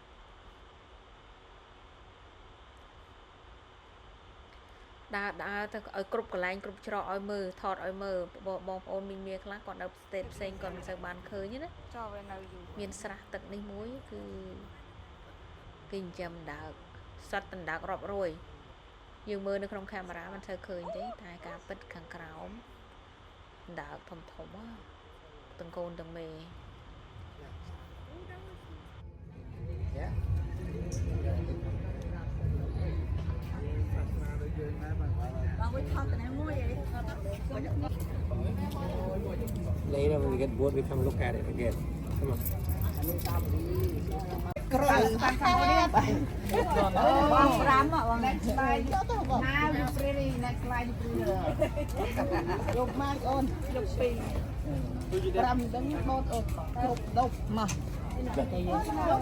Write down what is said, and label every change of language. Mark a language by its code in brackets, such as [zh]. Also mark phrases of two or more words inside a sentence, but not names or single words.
[km] ដើរទៅឲ្យគ្រប់កន្លែងគ្រប់ច្រកឲ្យមើលថតឲ្យមើលបងប្អូនមីមីខ្លះគាត់នៅស្ទេតផ្សេងគាត់មិនសូវបានឃើញណា ចូលវានៅយូរ មានស្រះទឹកនេះមួយគឺគេចិញ្ចឹមដើកសត្វដណ្ដើករាប់រយយើងមើលនៅក្នុងកាមេរ៉ាមិនសូវឃើញទេតែការពិតខាងក្រោមដើកធំទាំងកូនទាំងមេ [en] Later when we get bored, we come look at it again. Come on. [km] ក្រោយតាមខាងនេះបង5បងអ្នកស្លាយណាវាព្រីអ្នកស្លាយព្រីយកមកអូនយក2 5ដឹងបោតអូនគ្រប់ដប់មកតែយើង5